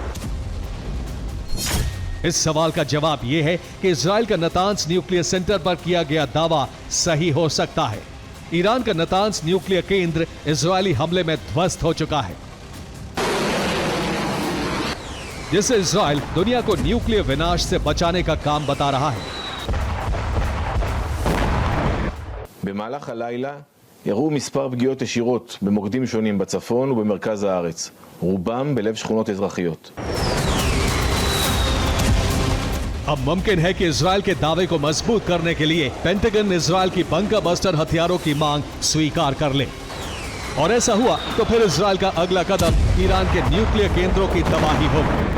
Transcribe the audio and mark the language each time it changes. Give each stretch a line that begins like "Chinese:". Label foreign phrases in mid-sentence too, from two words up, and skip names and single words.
Hindi: इस सवाल का जवाब यह है कि इजराइल का नतान्स न्यूक्लियर सेंटर पर किया गया दावा सही हो सकता है। ईरान का नतान्स न्यूक्लियर केंद्र इजरायली हमले में ध्वस्त हो चुका है, जिससे इजराइल दुनिया को न्यूक्लियर विनाश से बचाने का काम बता रहा है।
Hebrew: במהלך הלילה ירו מספר פגיעות ישירות במוקדים שונים בצפון ובמרכז הארץ, רובם בלב שכונות אזרחיות.
Hindi: अब मुमकिन है कि इजराइल के दावे को मजबूत करने के लिए पेंटागन इजराइल की
English: bunker buster
Hindi: हथियारों की मांग स्वीकार कर ले, और ऐसा हुआ तो फिर इजराइल का अगला कदम ईरान के न्यूक्लियर केंद्रों की तबाही होगी।